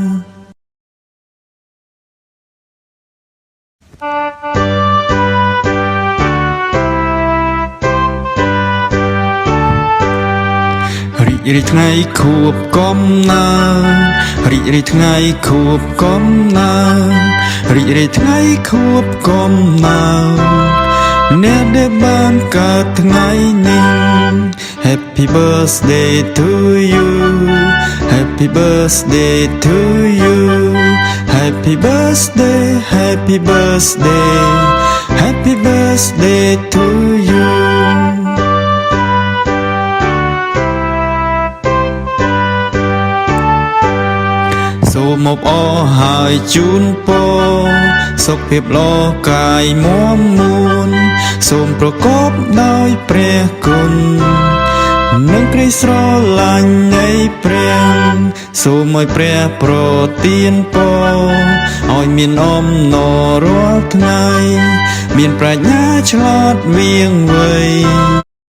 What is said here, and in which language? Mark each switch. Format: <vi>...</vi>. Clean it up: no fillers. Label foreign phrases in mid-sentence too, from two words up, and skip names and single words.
<km>រីកថ្ងៃខួបកំណើតរីកថ្ងៃ ខួបកំណើតរីកថ្ងៃខួបកំណើតអ្នកដែលបានកើតថ្ងៃនេះ</km> <en>Happy birthday to you Happy birthday to you Happy birthday Happy birthday Happy birthday to you</en> <km>សូមអបអរហើយជូនពរសុខភាពល្អកាយមាំមួនសូមប្រកបដោយព្រះគុណនឹងក្តីស្រឡាញ់នៃព្រះសូមឲ្យព្រះប្រទានពរឲ្យមានអំណររាល់ថ្ងៃមានប្រាជ្ញាឆ្លាតវៀងវៃ</km>